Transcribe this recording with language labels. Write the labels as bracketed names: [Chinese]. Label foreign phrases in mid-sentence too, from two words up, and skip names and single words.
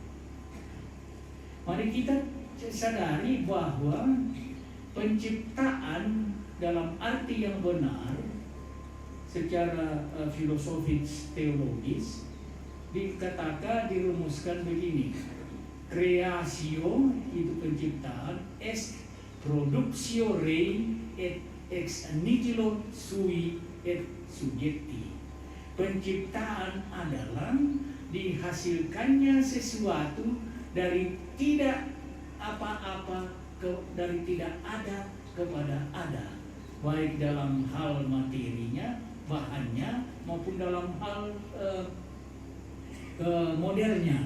[Indonesian] Mari kita sadari bahwa penciptaan dalam arti yang benar secara filosofis teologis dikatakan, dirumuskan begini: creatio itu penciptaan, [Latin] est productio rei et ex nihilo sui et subjecti. [Indonesian] Penciptaan adalah dihasilkannya sesuatu dari tidak apa-apa, dari tidak ada kepada ada, baik dalam hal materinya, bahannya, maupun dalam hal modelnya.